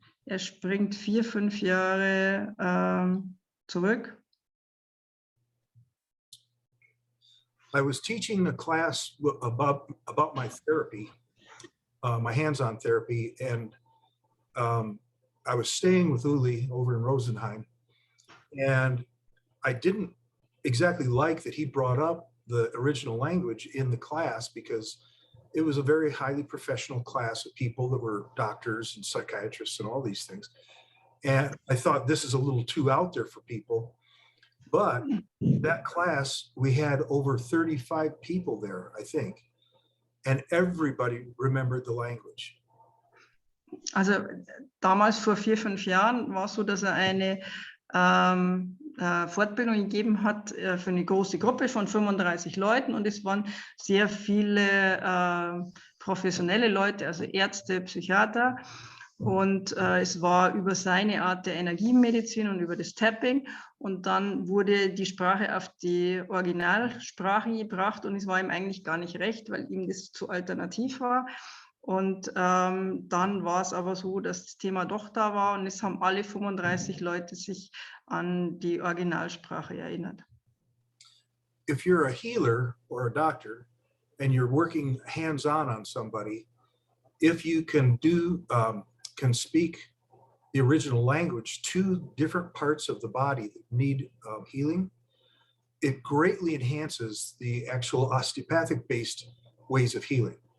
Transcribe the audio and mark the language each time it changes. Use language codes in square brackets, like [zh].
[de] Er springt 4, 5 Jahre zurück. [en] I was teaching a class about my therapy, my hands-on therapy, and I was staying with Uli over in Rosenheim, and I didn't exactly like that he brought up the original language in the class because it was a very highly professional class of people that were doctors and psychiatrists and all these things. And I thought this is a little too out there for people. But that class, we had over 35 people there, I think, and everybody remembered the language. [de] Also damals vor 4, 5 Jahren war es so, dass er eine Fortbildung gegeben hat für eine große Gruppe von 35 Leuten und es waren sehr viele professionelle Leute, also Ärzte, Psychiater. Und es war über seine Art der Energiemedizin und über das Tapping. Und dann wurde die Sprache auf die Originalsprache gebracht und es war ihm eigentlich gar nicht recht, weil ihm das zu alternativ war. Und dann war es aber so, dass das Thema doch da war und es haben alle 35 Leute sich an die Originalsprache erinnert. [en] If you're a healer or a doctor and you're working hands-on on somebody, if you can can speak the original language to different parts of the body that need healing, it greatly enhances the actual osteopathic-based ways of healing.